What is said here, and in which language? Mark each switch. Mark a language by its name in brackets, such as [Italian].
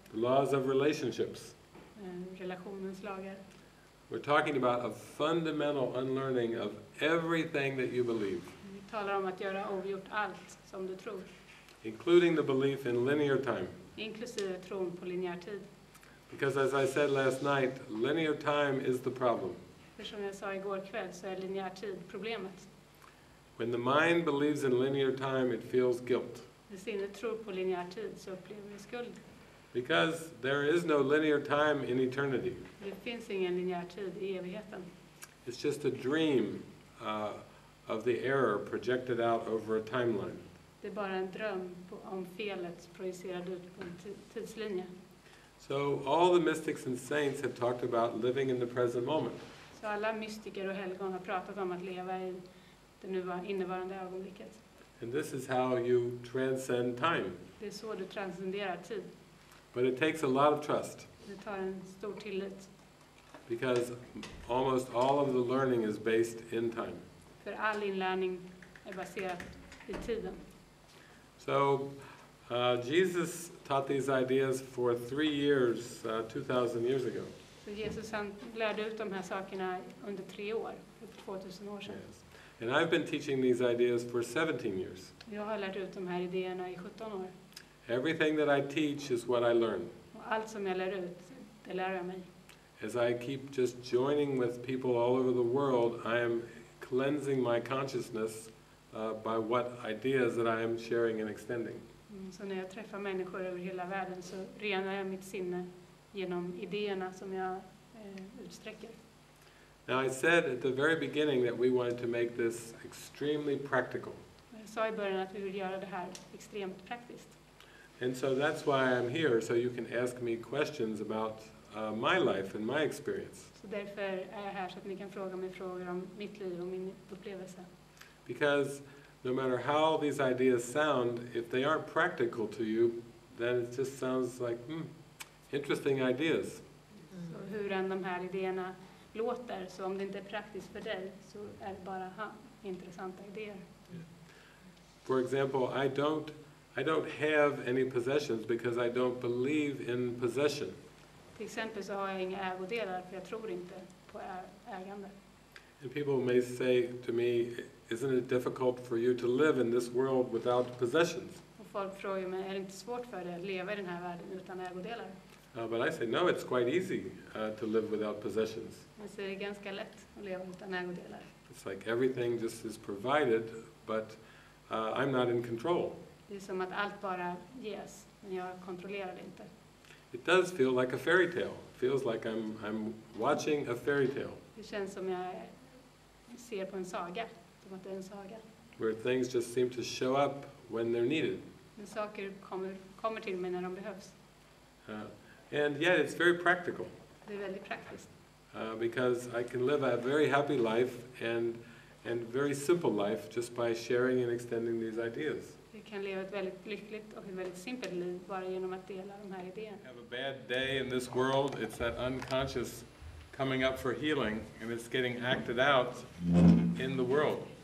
[English] The laws of relationships. [Swedish] Relationens lagar. [English] We're talking about a fundamental unlearning of everything that you believe. [Swedish] Vi talar om att göra ogjort allt som du tror. [English] Including the belief in linear time. [Swedish] Inklusive tron på linjär tid. [English] Because as I said last night, linear time is the problem. [Swedish] För som jag sa igår kväll så är linjär tid problemet. [English] When the mind believes in linear time, it feels guilt. [Swedish] När sinnet tror på linjär tid så upplever vi skuld. [English] Because there is no linear time in eternity. [Swedish] Det finns ingen linjär tid i evigheten. [English] It's just a dream of the error projected out over a timeline. [Swedish] Det är bara en dröm om felet projicerad ut på en tidslinje. [English] So all the mystics and saints have talked about living in the present moment. [Swedish] Så alla mystiker och helgon har pratat om att leva i det innevarande ögonblicket. [English] And this is how you transcend time. [Swedish] Det är så du transcenderar tid. [English] But it takes a lot of trust. [Swedish] Det tar en stor tillit. [English] Because almost all of the learning is based in time. [Swedish] För all inlärning är baserad i tiden. [English] So Jesus taught these ideas for 3 years, 2000 years ago. [Swedish] Så Jesus han lärde ut de här sakerna under 3 år, för 2000 år sedan. [English] Yes. And I've been teaching these ideas for 17 years. [Swedish] Jag har lärt ut de här idéerna i 17 år. [English] Everything that I teach is what I learn. [Swedish] Och allt som jag lär ut, det lär jag mig. [English] As I keep just joining with people all over the world, I am cleansing my consciousness by what ideas that I am sharing and extending. [Swedish] Så när jag träffar människor över hela världen så renar jag mitt sinne genom idéerna som jag utsträcker. [English] Now I said at the very beginning that we wanted to make this extremely practical. [Swedish] Jag sa i början att vi vill göra det här extremt praktiskt. [English] And so that's why I'm here, so you can ask me questions about my life and my experience. [Swedish] Så därför är jag här så att ni kan fråga mig frågor om mitt liv och min upplevelse. [English] Because no matter how these ideas sound, if they aren't practical to you, then it just sounds like, interesting ideas. [Swedish] Så hur än de här idéerna låter, så om det inte är praktiskt för dig så är det bara intressanta idéer. [English] For example, I don't have any possessions because I don't believe in possession. [Swedish] Till exempel så har jag inga ägodelar för jag tror inte på ägande. [English] And people may say to me, isn't it difficult for you to live in this world without possessions? [Swedish] Och folk frågar mig, är det inte svårt för dig att leva i den här världen utan ägodelar? [English] But I say, no, it's quite easy to live without possessions. [Swedish] Jag säger det är ganska lätt att leva utan ägodelar. [English] It's like everything just is provided, but I'm not in control. [Swedish] Det är som att allt bara ges, men jag kontrollerar det inte. [English] It does feel like a fairy tale. It feels like I'm watching a fairy tale. [Swedish] Det känns som jag ser på en saga, som att det är en saga. [English] Where things just seem to show up when they're needed. [Swedish] Men saker kommer till mig när de behövs. [English] And yet it's very practical. [Swedish] Det är väldigt praktiskt. [English] because I can live a very happy life and very simple life just by sharing and extending these ideas. [Swedish] Vi kan leva ett väldigt lyckligt och ett väldigt simpelt liv bara genom att dela de här idéerna. [English] Have a bad day in this world, it's that unconscious coming up for healing, and it's getting acted out in the world.